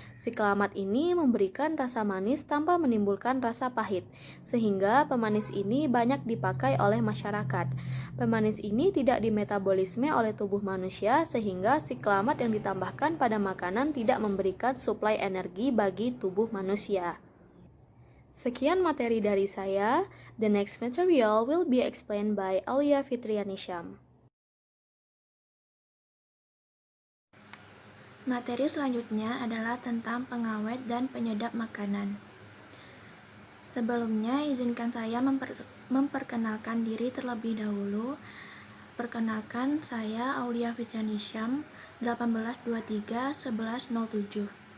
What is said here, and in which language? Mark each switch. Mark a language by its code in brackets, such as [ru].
[id] Siklamat ini memberikan rasa manis tanpa menimbulkan rasa pahit, sehingga pemanis ini banyak dipakai oleh masyarakat. Pemanis ini tidak dimetabolisme oleh tubuh manusia, sehingga siklamat yang ditambahkan pada makanan tidak memberikan suplai energi bagi tubuh manusia. Sekian materi dari saya. [en] The next material will be explained by Aulia Fitrianisham. [id] Materi selanjutnya adalah tentang pengawet dan penyedap makanan. Sebelumnya, izinkan saya memperkenalkan diri terlebih dahulu. Perkenalkan, saya Aulia Fitrianisham, 1823-1107.